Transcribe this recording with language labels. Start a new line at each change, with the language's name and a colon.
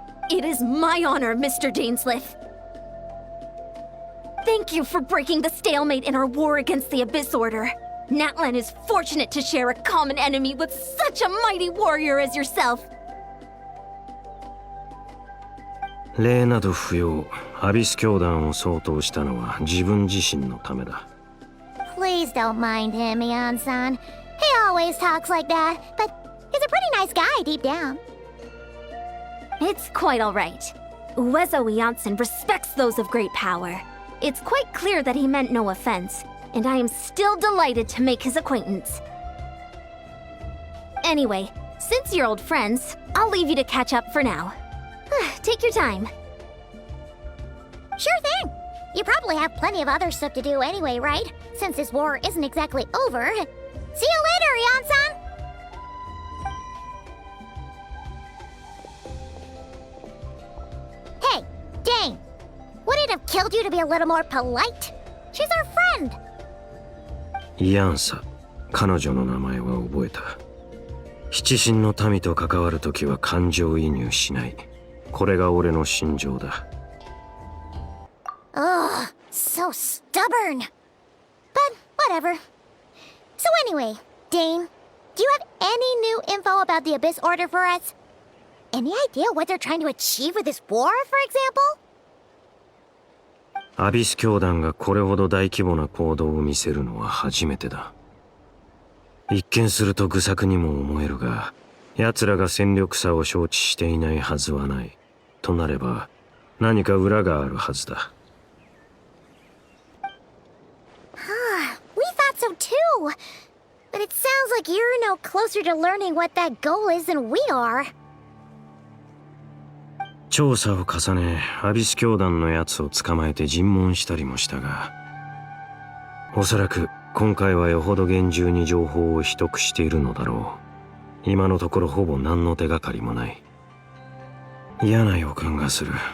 English: It is my honor, Mr. Dainsleif. Thank you for breaking the stalemate in our war against the Abyss Order. Natlan is fortunate to share a common enemy with such a mighty warrior as yourself.
Japanese: 礼など不要。アビス教団を相当したのは自分自身のためだ。
English: Please don't mind him, Ian-san. He always talks like that, but he's a pretty nice guy deep down. It's quite all right. Uezo Janssen respects those of great power. It's quite clear that he meant no offense, and I am still delighted to make his acquaintance. Anyway, since you're old friends, I'll leave you to catch up for now. Take your time. Sure thing. You probably have plenty of other stuff to do anyway, right? Since this war isn't exactly over. See you later, Ian-san! Hey, Dane! Would it have killed you to be a little more polite? She's our friend!
Japanese: イアンサ、彼女の名前は覚えた。七神の民と関わるときは感情移入しない。これが俺の心情だ。
English: Ugh, so stubborn. But whatever. So anyway, Dane, do you have any new info about the Abyss Order for us? Any idea what they're trying to achieve with this war, for example?
Japanese: アビス教団がこれほど大規模な行動を見せるのは初めてだ。一見すると愚策にも思えるが、奴らが戦力差を承知していないはずはない。となれば、何か裏があるはずだ。
English: We thought so too. But it sounds like you're no closer to learning what that goal is than we are.
Japanese: 調査を重ね、アビス教団のやつを捕まえて尋問したりもしたが、おそらく今回はよほど厳重に情報を秘匿しているのだろう。今のところほぼ何の手がかりもない。嫌な予感がする。